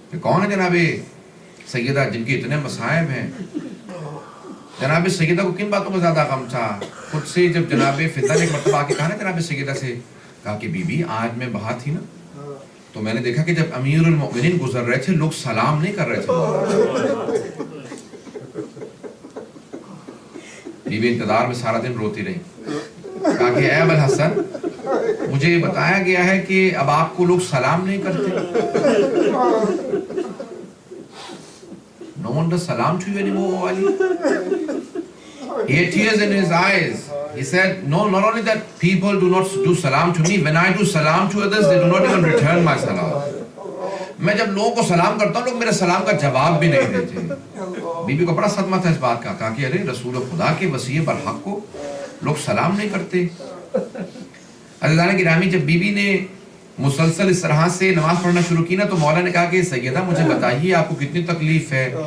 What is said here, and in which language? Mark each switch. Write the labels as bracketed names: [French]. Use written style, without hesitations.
[Urdu] کون ہے جناب سیدہ جن کے اتنے مصائب ہیں؟ جناب سیدہ کو کن باتوں کا زیادہ غم تھا؟ خود سے جب جناب فضہ نے ایک مرتبہ آ کے کہا نا جناب سیدہ سے, کہا کہ بی بی آج میں باہر تھی نا تو میں نے دیکھا کہ جب امیر المؤمنین گزر رہے تھے لوگ سلام نہیں کر رہے تھے. بی بی انتظار میں سارا دن روتی رہی. کہا کہ اے ابوالحسن مجھے یہ بتایا گیا ہے کہ اب آپ کو لوگ سلام نہیں کرتے. [English] No one does salam to you anymore, Ali. He had tears in his eyes. He said, no, not only that people do not do salam to me, when I do salam to others, they do not even return my salam. [Urdu] میں جب لوگوں کو سلام کرتا ہوں لوگ میرے سلام کا جواب بھی نہیں دیتے. بی بی کو بڑا صدمہ تھا اس بات کا. کہا کہ ارے رسول خدا کے وصی برحق کو لوگ سلام نہیں کرتے. عزیزان گرامی جب بی بی نے مسلسل اس طرح سے نماز پڑھنا شروع کی نا تو مولا نے کہا کہ سیدہ مجھے بتائیے آپ کو کتنی تکلیف ہے.